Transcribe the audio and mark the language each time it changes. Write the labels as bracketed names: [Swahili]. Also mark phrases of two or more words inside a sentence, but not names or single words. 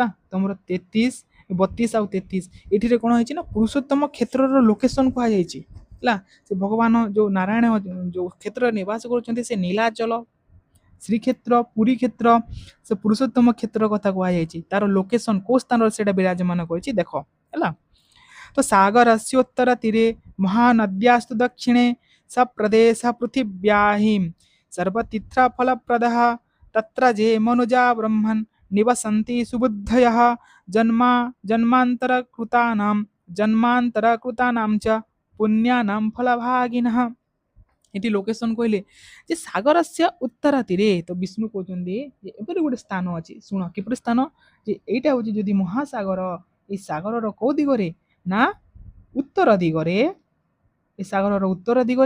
[Odia] ତମର 33, 32 ଆଉ 33 ଏଠିରେ କଣ ହେଇଛି ନା ପୁରୁଷୋତ୍ତମ କ୍ଷେତ୍ରର ଲୋକେସନ କୁହାଯାଇଛି ହେଲା। ସେ ଭଗବାନ ଯୋଉ ନାରାୟଣ ଯୋଉ କ୍ଷେତ୍ରରେ ନିବାସ କରୁଛନ୍ତି, ସେ ନୀଳାଚଳ, ଶ୍ରୀକ୍ଷେତ୍ର, ପୁରୀ କ୍ଷେତ୍ର, ସେ ପୁରୁଷୋତ୍ତମ କ୍ଷେତ୍ର କଥା କୁହାଯାଇଛି। ତାର ଲୋକେସନ କୋଉ ସ୍ଥାନରେ ସେଇଟା ବିରାଜମାନ କରିଛି ଦେଖ ହେଲା। [Sanskrit] तो सागरस्योत्तर तीरे महानद्यास्तु दक्षिणे स प्रदेश पृथिव्याहिं सर्वतीर्थफलप्रदः तत्र जे मनुजा ब्रह्मन् निवसन्ति सुबुद्धयः जन्मा जन्मान्तरकृतानां जन्मान्तरकृतानां च पुण्यानां फलभागिनः। [Odia] ଏଠି ଲୋକେସନ କହିଲେ ଯେ [Sanskrit] ସାଗରସ୍ୟ ଉତ୍ତର ତୀରେ, [Odia] ତ ବିଷ୍ଣୁ କହୁଛନ୍ତି ଯେ ଏପରି ଗୋଟେ ସ୍ଥାନ ଅଛି, ଶୁଣ କିପରି ସ୍ଥାନ, ଯେ ଏଇଟା ହଉଛି ଯଦି ମହାସାଗର, ଏଇ ସାଗରର କୋଉ ଦିଗରେ ନା ଉତ୍ତର ଦିଗରେ, ଏ ସାଗରର ଉତ୍ତର ଦିଗରେ।